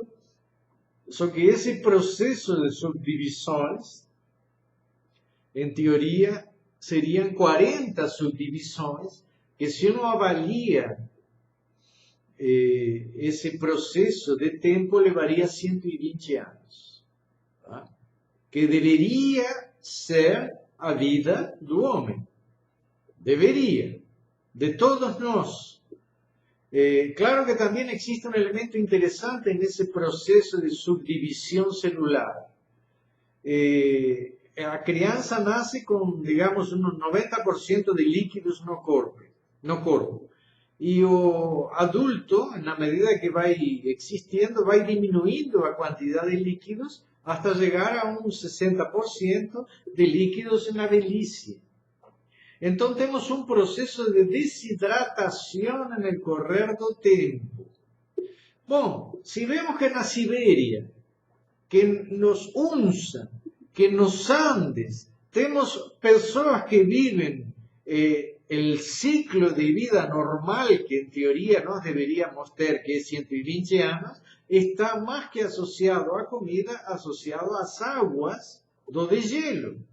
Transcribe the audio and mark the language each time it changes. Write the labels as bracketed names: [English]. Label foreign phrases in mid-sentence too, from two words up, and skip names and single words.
[Spanish] Só que ese proceso de subdivisiones, en teoría, serían 40 subdivisiones, que si uno avalia ese proceso de tiempo, llevaría 120 años. [Portuguese] ¿Tá? Que debería ser a vida do homem. Debería. De todos nós. [Spanish] Claro que también existe un elemento interesante en ese proceso de subdivisión celular. [Portuguese] A criança nasce com, digamos, uns 90% de líquidos no corpo. E o adulto, na medida que vai existindo, vai diminuindo a quantidade de líquidos hasta chegar a uns 60% de líquidos na velhice. Então temos um processo de desidratação no correr do tempo. Bom, se vemos que na Sibéria, [Spanish] que nos UNSA, que nos Andes, tenemos personas que viven el ciclo de vida normal que en teoría nos deberíamos tener, que es 120 años, está más que asociado a comida, asociado a las aguas [Portuguese] do degelo.